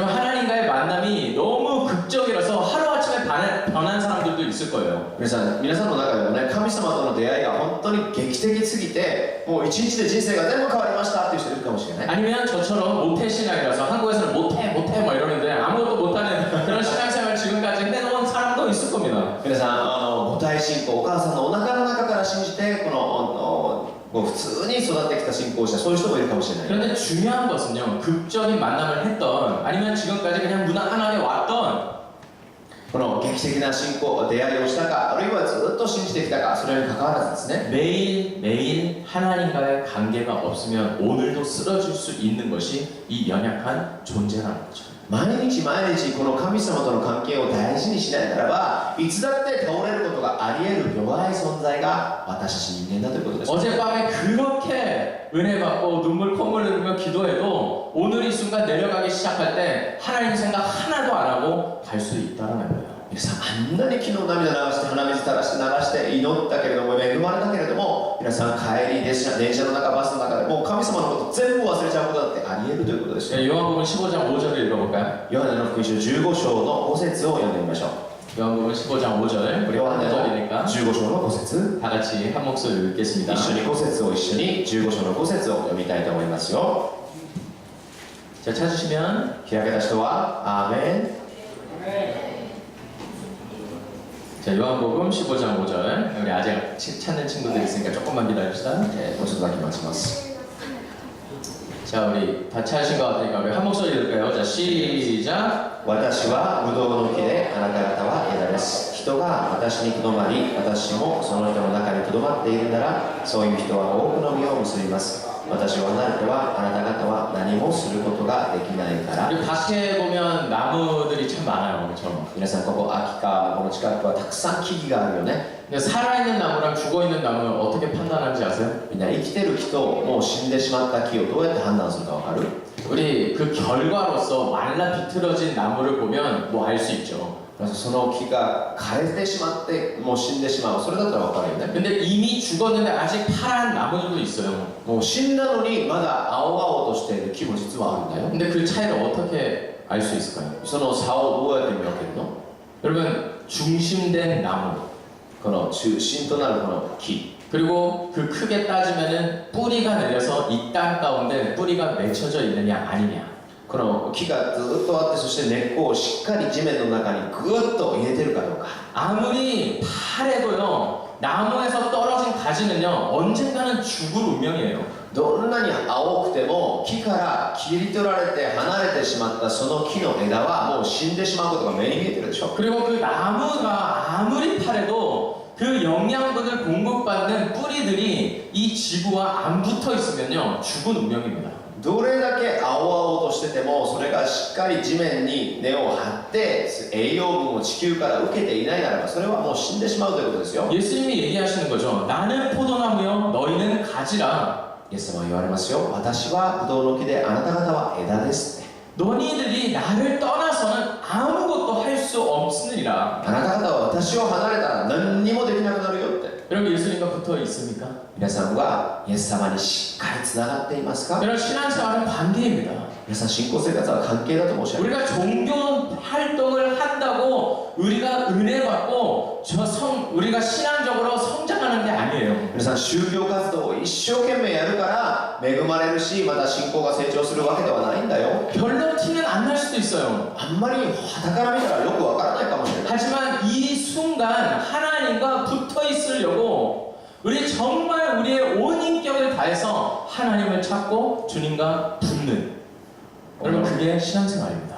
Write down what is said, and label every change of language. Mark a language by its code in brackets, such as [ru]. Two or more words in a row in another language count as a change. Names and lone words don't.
[ko] 여러분 하나님과의 만남이 너무 극적이라서 하루아침에 변한 사람들도 있을 거예요. [ja] 皆さんの中でもね、神様との出会いが本当に劇的すぎてもう一日で人生が全部変わりましたっていう人いるかもしれない。 [ko] 아니면 저처럼 모태 신앙이라서 한국에서는 모태 뭐 이러는데 아무것도 못하는 그런 신앙생활 지금까지 해놓은 사람도 있을 겁니다. [ja] 皆さん母体信仰、お母さんのお腹の中から信じてもう普通に育ってきた信仰者、そういう人もいるかもしれない。 [ko] 그런데 중요한 것은요, 극적인 만남을 했던 아니면 지금까지 그냥 무난하게 왔던 [ja] この劇的な信仰、出会いをしたか、あるいはずっと信じてきたか、それに関わらずですね。 [ko] 매일매일 하나님과의 관계가 없으면 오늘도 쓰러질 수 있는 것이 이 연약한 존재라는 거죠. [ja] 毎日この神様との関係を大事にしないならば、いつだって倒れることがあり得る弱い存在が私たち人間だということです。 [ko] 어젯밤에 그렇게 은혜 받고 콧물 흘리며 기도해도 오늘 이 순간 내려가기 시작할 때 하나님 생각 하나도 안 하고 갈 수 있다는 거예요. [ja] 皆さんあんなに昨日涙流して鼻水垂らして流して祈ったけれども恵まれたけれども、皆さん帰り電車の中バスの中でもう神様のこと全部忘れちゃうことだってあり得るということですよ。 [ko] 요한복음 15장 5절을 읽어볼까요? [ja] ヨハネの福音書15章の5節を読んでみましょう。 [ko] 요한복음 15장 5절 우리 [ja] ヨハネの [ko] 5절이니까 [ja] 15章の5節 [ko] 다 같이 한 목소리로 읽겠습니다. [ja] 一緒に5節を一緒に15章の5節を読みたいと思いますよ。 [ko] 자, 찾으시면 [ja] 開けた人はアーメン。 [ko] 자, 요한복음 15장 5절 우리 아직 찾는 친구들 있으니까 조금만 기다립시다. [ja] もうちょっとだけ待ちます。 [ko] 자, 우리 다 찾으신 것 같으니까 우리 한 목소리 읽을까요? 자, 시작. [ja] 私はブドウの木であなた方は枝です。人が私にとどまり、私もその人の中にとどまっているなら、そういう人は多くの実を結びます。私を離れてはあなた方は何もすることができないから。 [ko] 우리 밖에 보면 나무들이 참 많아요, 그렇죠? [ja] 皆さんここ秋川のこの近くはたくさん木々があるよね。 [ko] 근데 살아있는 나무랑 죽어있는 나무를 어떻게 판단하는지 아세요? [ja] みんな生きてる木ともう死んでしまった木をどうやって判断するかわかる？ [ko] 우리 그 결과로서 말라 비틀어진 나무를 보면 뭐 알 수 있죠. [ja] その木が枯れてしまってもう死んでしまう、それだったらわかるよね。 [ko] 근데 이미 죽었는데 아직 파란 나무들도 있어요. [ja] もう死んだのにまだ青々としている木も実はあるんだよ。 [ko] 근데 그 차이를 어떻게 알 수 있을까요? [ja] その差をどうやって見分けるの？ [ko] 여러분, 중심된 나무 [ja] この中心となるこの木、 [ko] 그리고 그 크게 따지면은 뿌리가 내려서 이 땅 가운데 뿌리가 맺혀져 있느냐 아니냐. [ja] この木がずっとあって、そして根っこをしっかり地面の中にぐっと入れてるかどうか。 [ko] 아무리 파래도요, 나무에서 떨어진 가지는요 언젠가는 죽을 운명이에요. [ja] どんなに青くても木から切り取られて離れてしまったその木の枝はもう死んでしまうことが目に見えてるでしょ。 [ko] 그리고 그 나무가 아무리 파래도 그 영양분을 공급받는 뿌리들이 이 지구와 안 붙어 있으면요 죽은 운명입니다. [ja] どれだけ青々としててもそれがしっかり地面に根を張って栄養分を地球から受けていないならば、それはもう死んでしまうということですよ。 [ko] 예수님이 얘기하시는 거죠. 나는 포도나무요, 너희는 가지라. [ja] イエス様は言われますよ。私はブドウの木であなた方は枝ですって。 [ko] 너희들이 나를 떠나서는 아무것도 할 수 없으리라. [ja] あなた方は私を離れたら何にもできなくなるよって。 [ko] 여러분 예수님과 붙어 있습니까? [ja] 皆さんはイエス様にしっかりつながっていますか？ [ko] 여러분 신앙생활은 관계입니다. [ja] 皆さん信仰生活は関係だと申し上げます。 [ko] 우리가 종교 활동을 한다고 우리가 은혜 받고 우리가 신앙적으로 성장하는 게 아니에요. [ja] 皆さん宗教活動を一生懸命やるから恵まれるし、また信仰が成長するわけではないんだよ。 [ko] 별로 티는 안 날 수도 있어요. [ja] あんまり傍から見たらよくわからないかもしれない。 [ko] 하지만 이 순간 하나님과 붙어 있으려고 우리 정말 우리의 온 인격을 다해서 하나님을 찾고 주님과 붙는, 여러분 그게 신앙생활입니다.